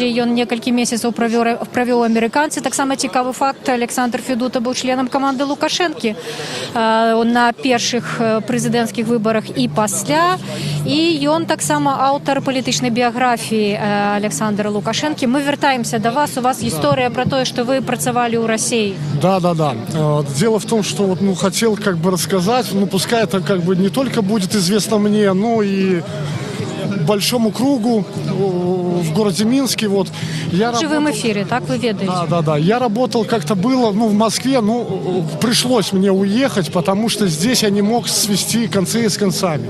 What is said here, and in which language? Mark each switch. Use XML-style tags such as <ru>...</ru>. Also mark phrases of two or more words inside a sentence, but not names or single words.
<be>Ён некалькі месяцаў правёў амерыканцы. Таксама цікавы факт, Александр Федута быў членам каманды Лукашэнкі на першых прэзідэнцкіх выбарах і пасля. І ён таксама аўтар палітычнай біяграфіі Александра Лукашэнкі. Мы вяртаемся да вас. У вас гісторыя пра тое, што вы працавали у России.</be> <ru>Да. Дело в том, что хотел рассказать, пускай это не только будет известно мне, но и большому кругу в городе Минске. Я в живом эфире,</ru> <be>так вы ведаете?</be> <ru>Да. Я работал, как-то было, в Москве, пришлось мне уехать, потому что здесь я не мог свести концы с концами.</ru>